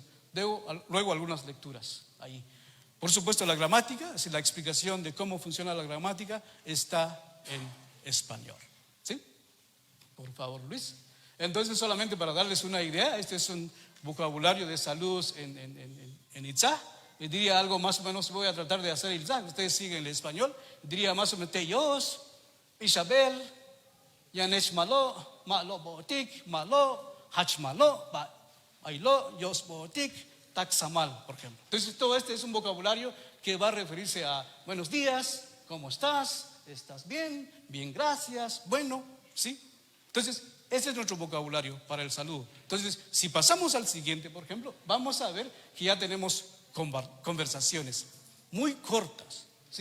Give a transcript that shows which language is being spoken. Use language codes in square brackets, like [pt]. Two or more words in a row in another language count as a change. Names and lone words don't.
[es] Luego algunas lecturas ahí. Por supuesto la gramática, es decir, la explicación de cómo funciona la gramática está en español. ¿Sí? Por favor, Luis. Entonces, solamente para darles una idea, este es un vocabulario de salud en Itzá. Y diría algo más o menos, voy a tratar de hacer Itzá, ustedes siguen el español. Diría más o menos, Teyos, Isabel, [itz] Yanesh Malo, Malo Botik, Malo, Hach Malo, Ailo, Yos Botik, Taxamal, [es] por ejemplo. Entonces, todo este es un vocabulario que va a referirse a buenos días, ¿cómo estás? ¿Estás bien? Bien, gracias. Bueno, ¿sí? Entonces, ese es nuestro vocabulario para el saludo. Entonces, si pasamos al siguiente, por ejemplo, vamos a ver que ya tenemos conversaciones muy cortas, ¿sí?